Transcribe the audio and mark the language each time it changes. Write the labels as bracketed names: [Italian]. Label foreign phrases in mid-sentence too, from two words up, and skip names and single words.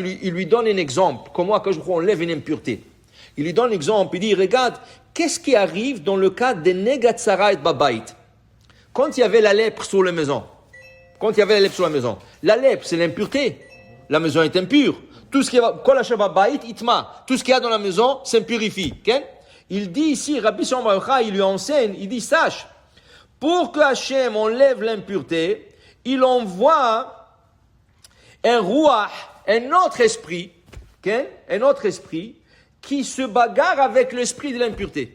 [French] Il lui donne un exemple. Comment que je enlève une impureté. Il lui donne l'exemple, il dit, regarde, qu'est-ce qui arrive dans le cas de [Hebrew] נגע צרעת בבית? [French] Quand il y avait la lèpre sur la maison, la lèpre, c'est l'impureté. la maison est impure. Tout ce qui va, [Hebrew] כל אשר בבית יטמא, [French] tout ce qu'il y a dans la maison s'impurifie. Okay? Il dit ici, Rabbi Shimon bar Yochai, il lui enseigne, il dit, sache, pour que Hachem enlève l'impureté, il envoie un ruach, un autre esprit, okay? Un autre esprit, qui se bagarre avec l'esprit de l'impureté.